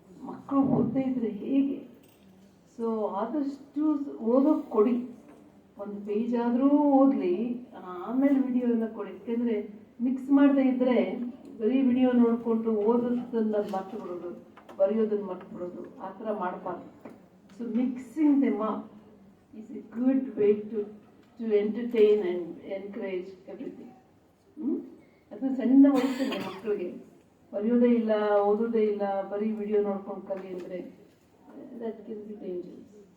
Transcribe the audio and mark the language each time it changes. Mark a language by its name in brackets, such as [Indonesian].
[Kannada] ಮಕ್ಕಳು ಓದ್ತಾ ಇದ್ರೆ ಹೇಗೆ? ಸೊ ಆದಷ್ಟು ಓದೋಕ್ಕೆ ಕೊಡಿ. ಒಂದು ಪೇಜ್ ಆದರೂ ಓದಲಿ, ಆಮೇಲೆ ವಿಡಿಯೋ ಎಲ್ಲ ಕೊಡಿ. ಯಾಕೆಂದರೆ ಮಿಕ್ಸ್ ಮಾಡದೇ ಇದ್ದರೆ ಬರೀ ವಿಡಿಯೋ ನೋಡಿಕೊಂಡು ಓದೋದನ್ನು ಮರ್ತು ಬಿಡೋದು, ಬರೆಯೋದನ್ನು ಮರ್ತು ಬಿಡೋದು, ಆ ಥರ ಮಾಡಬಾರ್ದು. [English] So mixing them up is a good way to entertain and encourage everything. [Kannada] ಅದು ಸಣ್ಣ ವಯಸ್ಸಲ್ಲಿ ಮಕ್ಕಳಿಗೆ ಬರೆಯೋದೇ ಇಲ್ಲ, ಓದೋದೇ ಇಲ್ಲ, ಬರೀ ವಿಡಿಯೋ ನೋಡ್ಕೊಂಡು ಕಲಿ ಅಂದರೆ [English] That can be dangerous.